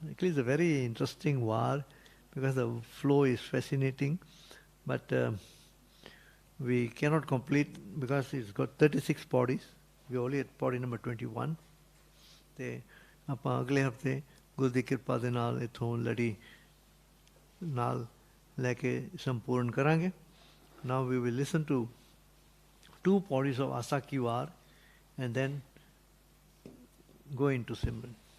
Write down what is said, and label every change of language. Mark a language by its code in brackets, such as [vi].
[en] Actually, it's a very interesting war because the flow is fascinating, but we cannot complete because it's got 36 pauris. We're only at Pauri number 21. [pa] ਤੇ ਆਪਾਂ ਅਗਲੇ ਹਫ਼ਤੇ ਗੁਰੂ ਦੀ ਕਿਰਪਾ ਦੇ ਨਾਲ ਇੱਥੋਂ ਲੜੀ ਨਾਲ ਲੈ ਕੇ ਸੰਪੂਰਨ ਕਰਾਂਗੇ। [en] Now we will listen to 2 pauris of Asa Ki Vaar and then go into Simran.